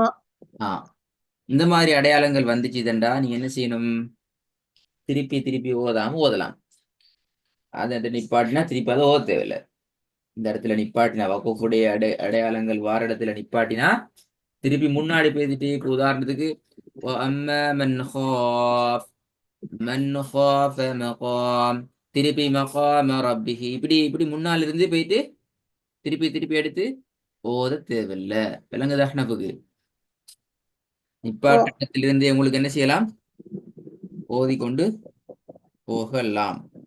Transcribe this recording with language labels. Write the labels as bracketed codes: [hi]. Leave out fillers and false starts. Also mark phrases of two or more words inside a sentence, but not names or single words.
[ta] ஆ, இந்த மாதிரி அடையாளங்கள் வந்துச்சுதண்டா நீங்க என்ன செய்யணும்? திருப்பி திருப்பி ஓதாம ஓதலாம். அதை நிப்பாட்டினா திருப்பி அதை ஓத தேவையில்லை. இந்த இடத்துல நிப்பாட்டினா வக்குஃபுடைய அடையாளங்கள் வார இடத்துல நிப்பாட்டினா திருப்பி முன்னாடி பேசிட்டு, இப்ப உதாரணத்துக்கு [ar] وَأَمَّا مَنْ خَافَ مَقَامَ [ta] திருப்பி [ar] مقام ربه [ta] இப்படி இப்படி முன்னால இருந்து போயிட்டு திருப்பி திருப்பி எடுத்து ஓத தேவையில்லை. விளங்குதா அஹ்னஃபுக்கு? ஓ நிப்பாட்டத்திலிருந்து உங்களுக்கு என்ன செய்யலாம்? ஓதிக்கொண்டு போகலாம்.